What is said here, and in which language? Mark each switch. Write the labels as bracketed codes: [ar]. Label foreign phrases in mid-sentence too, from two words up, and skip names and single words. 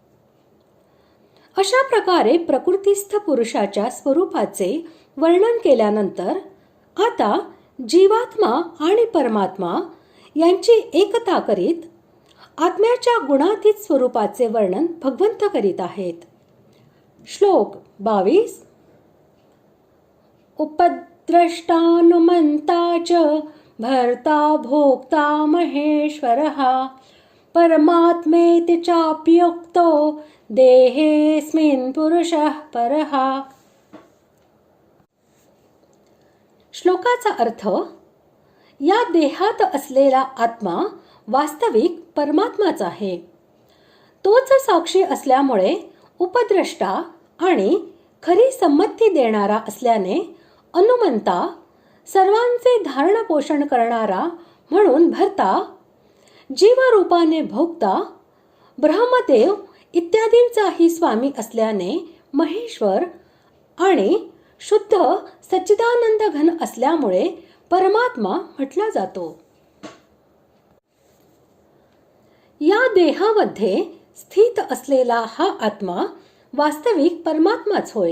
[mr] अशा प्रकारे प्रकृतीस्थ पुरुषाच्या स्वरूपाचे वर्णन केल्यानंतर आता जीवात्मा आणि परमात्मा यांची एकता करीत आत्म्याच्या गुणातीत स्वरूपाचे वर्णन भगवंत करीत आहेत. श्लोक 22. [sa] उपद्रष्टानुमंता च भर्ता भोक्ता महेश्वरः परमात्मेति चाप्युक्तो देहेऽस्मिन् पुरुषः परः. [mr] श्लोकाचा अर्थ: या देहात असलेला आत्मा वास्तविक परमात्माच आहे. तोच साक्षी असल्यामुळे उपद्रष्टा आणि खरी संमती देणारा असल्याने अनुमंता, सर्वांचे धारण पोषण करणारा म्हणून भर्ता, जीवरूपाने भोक्ता, ब्रह्मदेव इत्यादींचाही स्वामी असल्याने महेश्वर आणि शुद्ध सच्चिदानंद घन असल्यामुळे परमात्मा म्हटला जातो. या देहामध्ये स्थित असलेला हा आत्मा वास्तविक परमात्माच होय.